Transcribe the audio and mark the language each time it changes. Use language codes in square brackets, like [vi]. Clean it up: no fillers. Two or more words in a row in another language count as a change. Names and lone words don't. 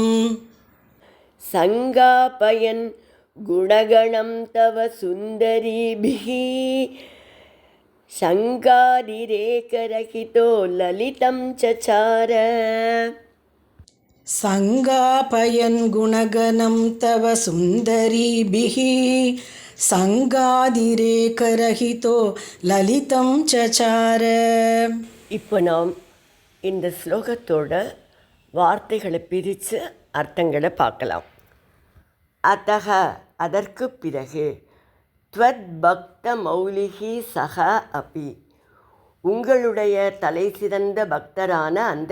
[sa] सङ्गापयन् गुणगणं तव सुन्दरीभिः सङ्गादिरेकरहितो ललितं चचार सङ्गापयन् गुणगणं तव सुन्दरीभिः सङ्गातिरेकरहितो ललितं चचार. [ta] இப்போ நாம் இந்த ஸ்லோகத்தோட வார்த்தைகளை பிரித்து அர்த்தங்களை பார்க்கலாம். அத்தக அதற்கு பிறகு, [sa] त्वद् भक्त मौलिकि सक अपि [ta] உங்களுடைய தலை சிறந்த பக்தரான அந்த